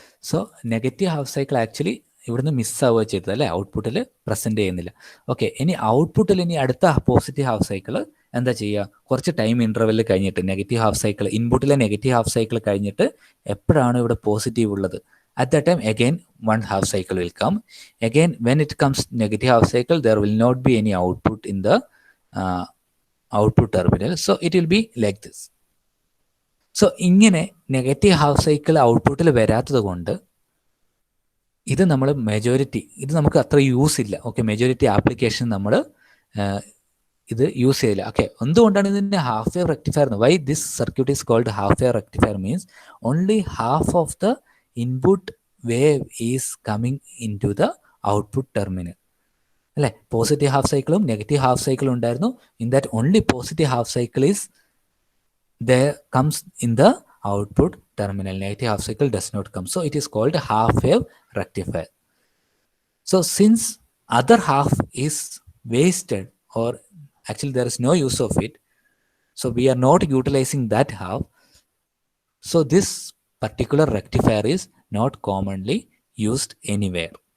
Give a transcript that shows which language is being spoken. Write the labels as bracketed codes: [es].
[ml] So negative half cycle actually ഇവിടുന്ന് മിസ്സാവുക ചെയ്തത് അല്ലേ, ഔട്ട്പുട്ടിൽ പ്രസൻറ്റ് ചെയ്യുന്നില്ല. ഓക്കെ, ഇനി ഔട്ട്പുട്ടിൽ ഇനി അടുത്ത പോസിറ്റീവ് ഹാഫ് സൈക്കിൾ എന്താ ചെയ്യുക? കുറച്ച് ടൈം ഇൻ്റർവെല്ലിൽ കഴിഞ്ഞിട്ട് negative half cycle, ഇൻപുട്ടിലെ negative half cycle കഴിഞ്ഞിട്ട് എപ്പോഴാണ് ഇവിടെ പോസിറ്റീവ് ഉള്ളത്, [en] at that time again one half cycle will come. Again when it comes negative half cycle, there will not be any output in the output terminal, so it will be like this. [ml] So ഇങ്ങനെ negative half cycle ഔട്ട്പുട്ടിൽ വരാത്തത് കൊണ്ട് ഇത് നമ്മൾ majority, ഇത് നമുക്ക് അത്ര use ഇല്ല. ഓക്കെ, മെജോറിറ്റി ആപ്ലിക്കേഷൻ നമ്മൾ ഇത് യൂസ് ചെയ്യില്ല. [en] okay, [ml] എന്തുകൊണ്ടാണ് ഇതിൻ്റെ [en] Half wave rectifier? Why this circuit is called half wave rectifier means only half of the input wave is coming in to the output terminal അല്ലേ. [ml] Positive half സൈക്കിളും negative half സൈക്കിളും ഉണ്ടായിരുന്നു. [en] In that only positive half cycle is there comes in the output terminal. Negative half cycle does not come, so it is called half wave rectifier. So since other half is wasted, or actually there is no use of it, so we are not utilizing that half, so this particular rectifier is not commonly used anywhere.